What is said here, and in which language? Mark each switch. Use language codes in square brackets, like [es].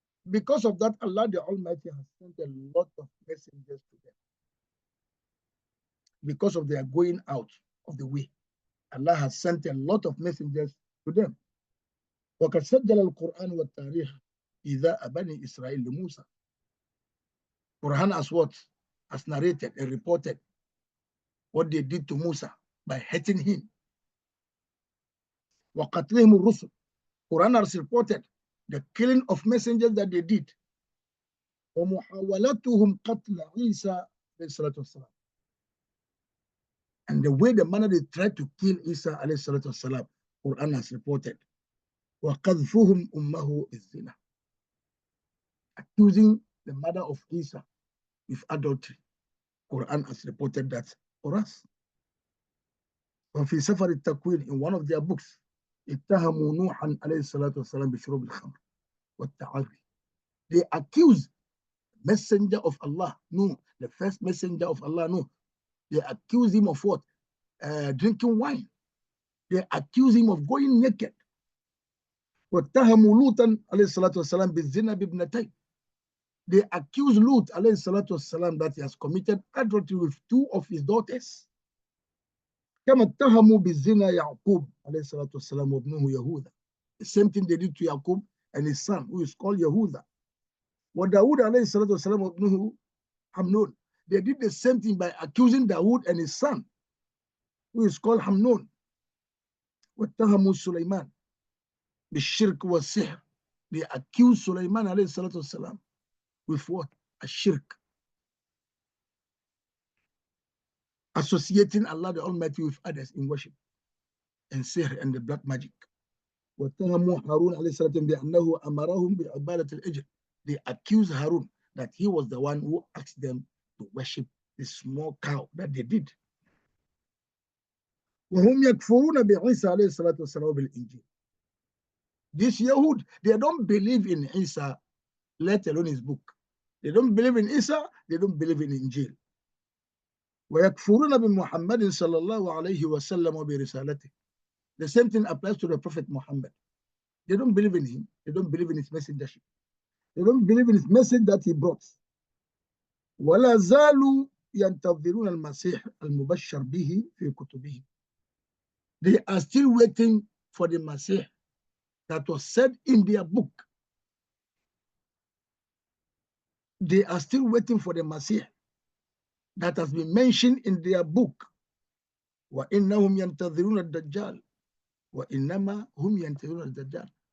[en] Because of that, Allah the Almighty has sent a lot of messengers to them. Because of their going out of the way, Allah has sent a lot of messengers to them. [ar] وقد سجل القرآن والتاريخ إذا بني إسرائيل لموسى. [en] Quran as what? Has narrated and reported what they did to Musa by hating him. [ar] وقتلهم الرسل. [en] Quran has reported the killing of messengers that they did. [ar] وَمُحَاوَلَتُهُمْ قَتْلَ عِيسَى عليه الصلاة والسلام. [en] And the way, the manner they tried to kill Isa alayhi salatu wasalam, Quran has reported. [ar] وَقَذْفُهُمْ أُمَّهُ الزِّنَا. [en] Accusing the mother of Isa with adultery. Quran has reported that for us. [ar] وفي سفر التكوين, [en] in one of their books, [ar] اتهموا نوحا عليه الصلاة والسلام بشرب الخمر والتعري. [en] They accuse messenger of Allah, Nuh, the first messenger of Allah, Nuh. They accuse him of what? Drinking wine. They accuse him of going naked. [ar] واتهموا لوطا عليه الصلاة والسلام بالزنا بابنتين. [en] They accuse Lut [ar] عليه الصلاة والسلام [en] that he has committed adultery with two of his daughters. [ar] كما اتهموا بالزنا يعقوب عليه الصلاة والسلام وابنه يهوذا. [en] The same thing they did to Yaqub and his son, who is called Yehuda. [ar] وداود عليه الصلاة والسلام وابنه Hamnon. [en] They did the same thing by accusing Dawood and his son, who is called Hamnon. [ar] واتهموا سليمان بالشرك والسحر. [en] They accused Sulaiman [ar] عليه الصلاة والسلام [en] with what? A shirk. Associating Allah the Almighty with others in worship and sihr and the black magic. [ar] واتهموا هارون عليه الصلاة والسلام بأنه أمرهم بعبادة العجل. [en] They accused Harun that he was the one who asked them to worship the small cow that they did. [ar] وهم يكفرون بعيسى عليه الصلاة والسلام بالإنجيل. [en] This Yahud, they don't believe in Isa, let alone his book. They don't believe in Isa, they don't believe in Injil. [ar] ويكفرون بمحمد صلى الله عليه وسلم وبرسالته. [en] The same thing applies to the Prophet Muhammad. They don't believe in him, they don't believe in his messengership. They don't believe in his message that he brought. [ar] ولا زالوا ينتظرون المسيح المبشر به في كتبهم. [en] They are still waiting for the Messiah that was said in their book. They are still waiting for the Messiah that has been mentioned in their book. [ar] وَإِنَّهُمْ يَنْتَظِرُونَ الدَّجَّالِ وَإِنَّمَا هُمْ يَنْتَظِرُونَ الدَّجَّالِ.